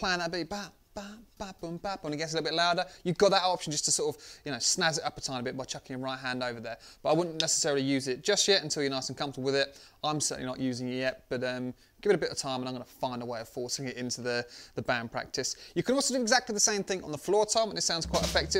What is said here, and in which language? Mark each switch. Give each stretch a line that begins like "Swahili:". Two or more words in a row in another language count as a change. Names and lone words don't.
English: playing that beat, ba, ba, ba, boom, ba, and it gets a little bit louder, you've got that option just to sort of, snazz it up a tiny bit by chucking your right hand over there. But I wouldn't necessarily use it just yet until you're nice and comfortable with it. I'm certainly not using it yet, but give it a bit of time and I'm going to find a way of forcing it into the band practice. You can also do exactly the same thing on the floor tom, and it sounds quite effective.